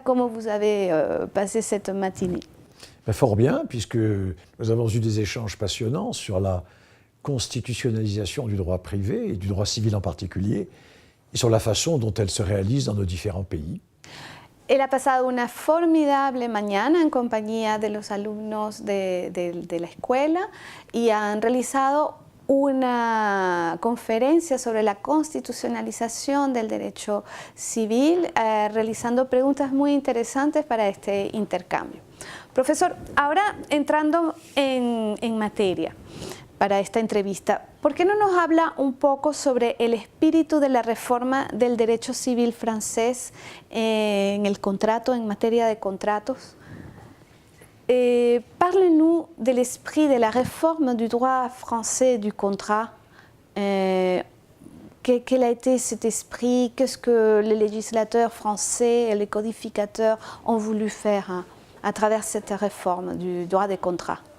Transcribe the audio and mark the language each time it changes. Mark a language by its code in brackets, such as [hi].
[fr] Comment vous avez passé cette matinée? Fort bien, puisque nous avons eu des échanges passionnants sur la constitutionnalisation du droit privé et du droit civil en particulier, et sur la façon dont elle se réalise dans nos différents pays. [es] Él ha pasado una formidable mañana en compañía de los alumnos de la escuela y han realizado una conferencia sobre la constitucionalización del derecho civil, realizando preguntas muy interesantes para este intercambio. Profesor, ahora entrando en materia para esta entrevista, ¿por qué no nos habla un poco sobre el espíritu de la reforma del derecho civil francés en el contrato, en materia de contratos? [fr] Parlez-nous de l'esprit de la réforme du droit français du contrat. Quel a été cet esprit? Qu'est-ce que les législateurs français et les codificateurs ont voulu faire à travers cette réforme du droit des contrats?